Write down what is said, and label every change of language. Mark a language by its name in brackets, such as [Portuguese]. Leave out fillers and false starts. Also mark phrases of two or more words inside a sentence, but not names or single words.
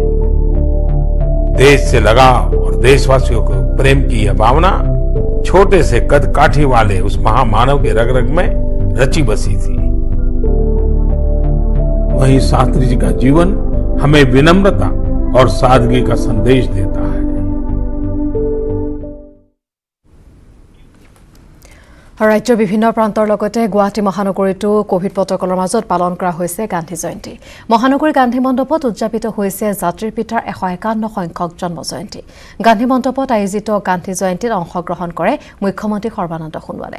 [Hindi] देश से लगाव और देशवासियों को प्रेम की यह भावना छोटे से कद काठी वाले उस महामानव के रग रग में रची बसी थी। वहीं शास्त्री जी का जीवन हमें विनम्रता और सादगी का संदेश देता है। [Assamese] ৰাজ্যৰ বিভিন্ন প্ৰান্তৰ লগতে গুৱাহাটী মহানগৰীতো [English] covid protocol [Assamese] মাজত পালন কৰা হৈছে গান্ধী জয়ন্তী। মহানগৰী গান্ধী মণ্ডপত উদযাপিত হৈছে জাতিৰ পিতাৰ 151 সংখ্যক জন্ম জয়ন্তী। গান্ধী মণ্ডপত আয়োজিত গান্ধী জয়ন্তীত অংশগ্ৰহণ কৰে মুখ্যমন্ত্ৰী সৰ্বানন্দ সোণোৱালে।